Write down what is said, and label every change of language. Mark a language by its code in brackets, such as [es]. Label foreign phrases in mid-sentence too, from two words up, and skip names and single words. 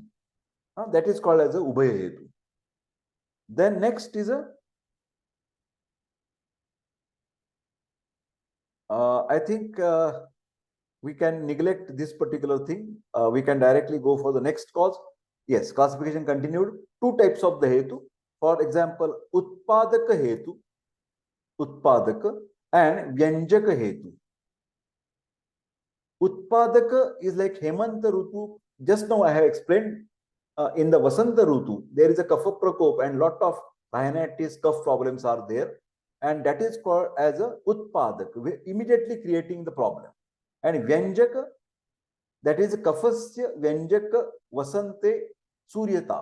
[en] That is called as a [sa] Ubhaya Hetu. [en] Then next is a I think we can neglect this particular thing. We can directly go for the next cause. Yes, classification continued. Two types of the hetu. For example, [sa] Utpadaka hetu, Utpadaka, and Vyanjaka hetu. [en] Utpadaka is like [sa] Hemanta Rutu. [en] Just now I have explained in the [sa] Vasanta Rutu, [en] there is a [sa] kapha prakop [en] and lot of rhinitis, cough problems are there. And that is called as a Utpadaka, immediately creating the problem. And Vyanjaka, that is [sa] Kafasya Vyanjaka Vasante Suryata.